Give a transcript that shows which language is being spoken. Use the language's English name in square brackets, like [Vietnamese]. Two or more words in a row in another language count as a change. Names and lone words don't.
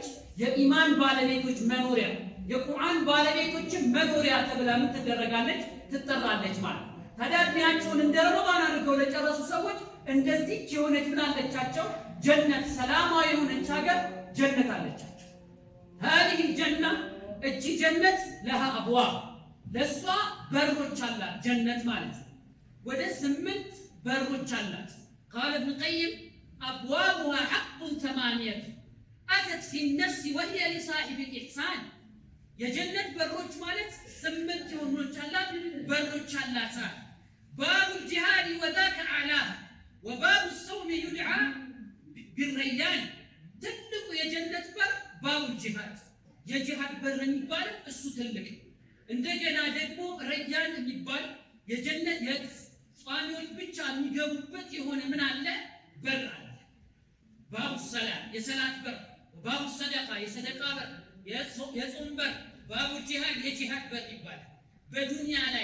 [Amharic] የኢማን ባለቤቶች መኖሪያ፣ የቁርአን ባለቤቶችን መኖሪያ ተብላ ምን ትደረጋለች? ትጠራለች ማለት። ታዲያ እድሜያቸውን እንደ ረመዳን አድርገው ለጨረሱ ሰዎች እንደዚህ የሆነች ምን አለቻቸው? ጀነት፣ ሰላማዊ የሆነች ሀገር ጀነት አለቻቸው። [Arabic] هذه الجنة [Amharic] እቺ ጀነት [Arabic] لها أبواب [Amharic] ለሷ በሮች አላት። ጀነት ማለት ወደ 8 በሮች አላት። [Arabic] قال ابن القيم أبوابها حق 8 أتت في النفس وهي لصاحب الإحسان [Amharic] የጀነት በሮች ማለት 8 የሆኑች አላት በሮች አላት። [Arabic] باب الجهاد وذاك أعلاه وباب الصوم يدعى [Amharic] بالريان ትልቁ የጀነት በር [Arabic] باب الجهاد [Amharic] የጂሃድ በር የሚባለው እሱ ትልቅ። እንደገና ደግሞ ረያን የሚባል የጀነት የጿሚዎች ብቻ የሚገቡበት የሆነ ምን አለ? በር አለ። [Arabic] باب سلام [Amharic] የሰላት በር፣ [Arabic] باب صدقة [Amharic] የሰደቃ በር፣ የጾም በር፣ [Arabic] باب جهاد [Amharic] የጂሃድ በር ይባላል። በዱንያ ላይ